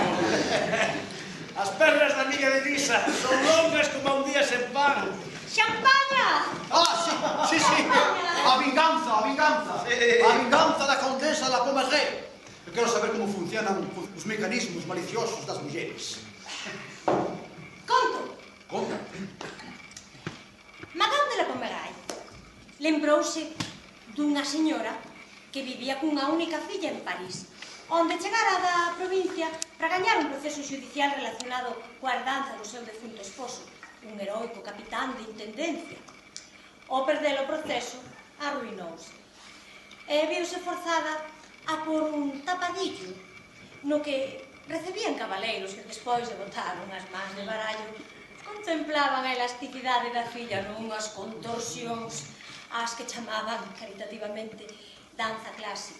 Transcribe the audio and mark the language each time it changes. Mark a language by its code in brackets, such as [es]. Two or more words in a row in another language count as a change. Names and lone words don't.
[gl] As pernas da amiga de Lisa son longas como un día sen pan. Champaña! Ah, sí. A vinganza da condesa da Pomeré. Eu quero saber como funcionan os mecanismos maliciosos das mulleres. Conto. Conta. Madame de la Pomeré lembrouse dunha señora que vivía cunha única filla en París, onde chegara da provincia para gañar un proceso judicial relacionado coa herdanza do seu defunto esposo, un heroico capitán de intendencia. Ao perder o proceso, arruinouse e viuse forzada a por un tapadillo no que recibían cabaleiros que despois de botar unhas mans de barallo contemplaban a elasticidade da filla nunhas contorsións ás que chamaban caritativamente danza clásica.